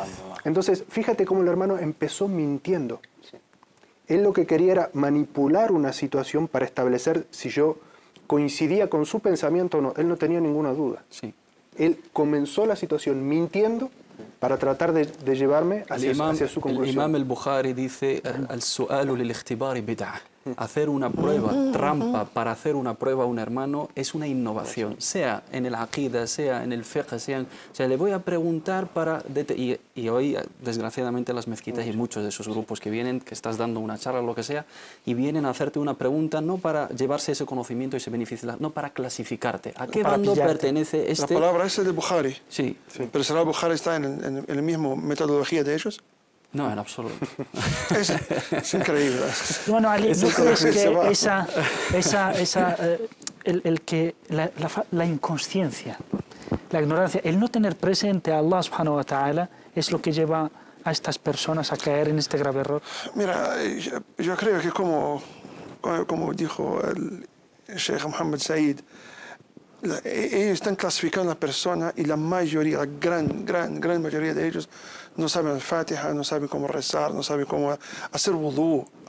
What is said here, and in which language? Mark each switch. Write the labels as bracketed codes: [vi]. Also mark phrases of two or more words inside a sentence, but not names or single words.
[es] Entonces, fíjate cómo el hermano empezó mintiendo. Él lo que quería era manipular una situación para establecer si yo coincidía con su pensamiento o no. Él no tenía ninguna duda. Sí. Él comenzó la situación mintiendo para tratar de llevarme hacia su conclusión. El imam al-Bukhari dice, [ar] السؤال للاختبار بدعة. [es] Hacer una prueba, trampa para hacer una prueba a un hermano es una innovación, sea en el aqida, sea en el fiqh, o sea, le voy a preguntar para... Y hoy, desgraciadamente, las mezquitas y muchos de esos grupos que vienen, que estás dando una charla o lo que sea, y vienen a hacerte una pregunta no para llevarse ese conocimiento y ese beneficio, no para clasificarte. ¿A qué bando pertenece este...? La palabra esa es de Bukhari. Sí. Pero ¿será Bukhari está en la misma metodología de ellos? No, en absoluto. Es increíble. Bueno, Ali, ¿no crees que la inconsciencia, la ignorancia, el no tener presente a [ar] الله سبحانه وتعالى [es] es lo que lleva a estas personas a caer en este grave error? Mira, yo creo que como dijo el Sheikh Mohammed Said, ellos están clasificando a la persona y la mayoría, la gran mayoría de ellos no saben el Fatiha, no saben cómo rezar, no saben cómo hacer vudú.